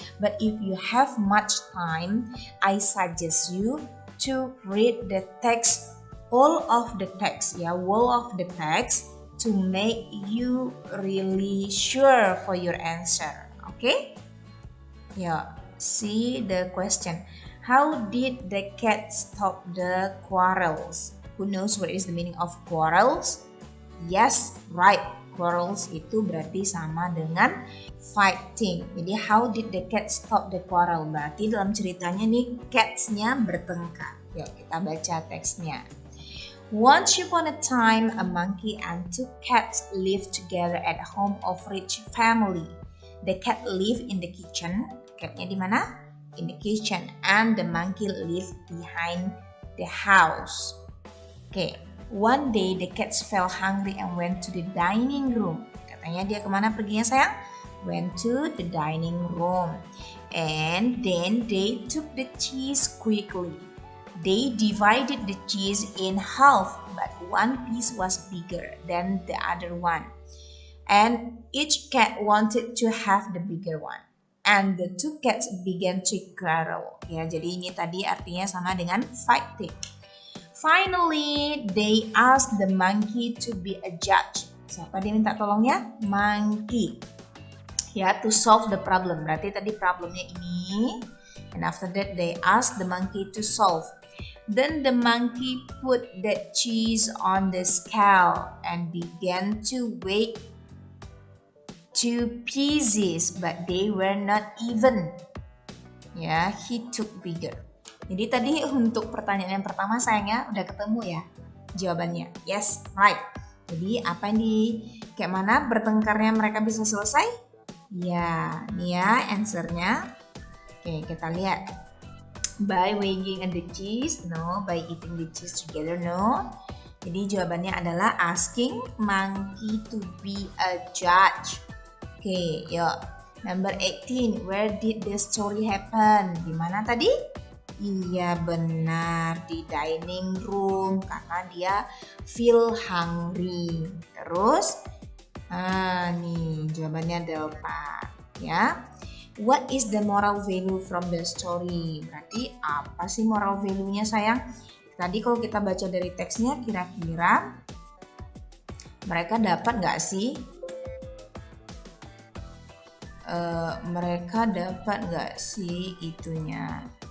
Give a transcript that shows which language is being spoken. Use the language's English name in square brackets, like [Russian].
[English] But if you have much time, I suggest you to read the text, all of the text ya, whole of the text to make you really sure for your answer. Okay? Yeah, see the question. How did the cat stop the quarrels? Who knows what is the meaning of quarrels? Yes, right. [Indonesian] Quarrels itu berarti sama dengan fighting. Jadi [English] how did the cat stop the quarrel? [Indonesian] Berarti dalam ceritanya nih cats-nya bertengkar. Yuk kita baca teksnya. [English] Once upon a time, a monkey and two cats lived together at home of rich family. The cat lived in the kitchen. [Indonesian] Catnya di mana? [English] In the kitchen. And the monkey lived behind the house. Okay. One day the cats felt hungry and went to the dining room. [Indonesian] Katanya dia kemana perginya sayang? [English] Went to the dining room. And then they took the cheese quickly. They divided the cheese in half, but one piece was bigger than the other one. And each cat wanted to have the bigger one. And the two cats began to quarrel. [Indonesian] Ya, jadi ini tadi artinya sama dengan fighting. [English] Finally, they asked the monkey to be a judge. [Indonesian] Siapa dia minta tolongnya? Monkey. Ya, [English] to solve the problem. [Indonesian] Berarti tadi problemnya ini. [English] And after that, they asked the monkey to solve. Then the monkey put the cheese on the scale and began to weigh 2 pieces, but they were not even. Ya, he took bigger. [Indonesian] Jadi tadi untuk pertanyaan yang pertama sayangnya udah ketemu ya jawabannya. [English] Yes, right. [Indonesian] Jadi apa yang kayak mana bertengkarnya mereka bisa selesai? Ya, nih ya answernya. Oke, kita lihat. [English] By weighing the cheese, no. By eating the cheese together, no. [Indonesian] Jadi jawabannya adalah [English] asking monkey to be a judge. [Indonesian] Oke, yuk. [English] Number 18, where did the story happen? [Indonesian] Di mana tadi? Iya benar, di dining room karena dia [English] feel hungry. [Indonesian] Terus, nih jawabannya delta ya. [English] What is the moral value from the story? [Indonesian] Berarti apa sih moral value-nya sayang? Tadi kalau kita baca dari teksnya kira-kira mereka dapat nggak sih? Mereka dapat nggak sih itunya?